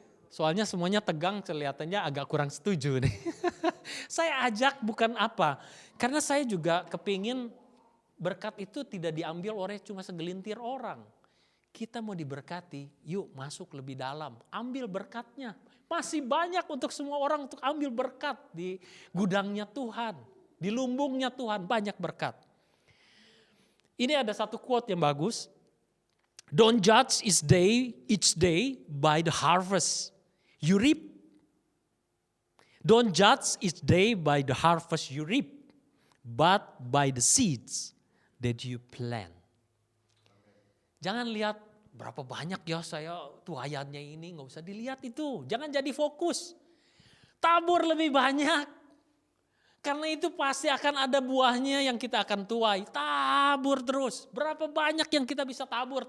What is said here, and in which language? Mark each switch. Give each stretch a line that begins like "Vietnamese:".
Indonesian: Soalnya semuanya tegang, kelihatannya agak kurang setuju nih. Saya ajak bukan apa, karena saya juga kepingin berkat itu tidak diambil oleh cuma segelintir orang. Kita mau diberkati, yuk masuk lebih dalam, ambil berkatnya. Masih banyak untuk semua orang untuk ambil berkat di gudangnya Tuhan, di lumbungnya Tuhan, banyak berkat. Ini ada satu quote yang bagus.
English: Don't judge each day by the harvest you reap. Don't judge each day by the harvest you reap, but by the seeds that you plant.
Indonesian: Jangan lihat berapa banyak ya saya tuayannya ini, nggak usah dilihat itu. Jangan jadi fokus. Tabur lebih banyak. Karena itu pasti akan ada buahnya yang kita akan tuai. Tabur terus. Berapa banyak yang kita bisa tabur?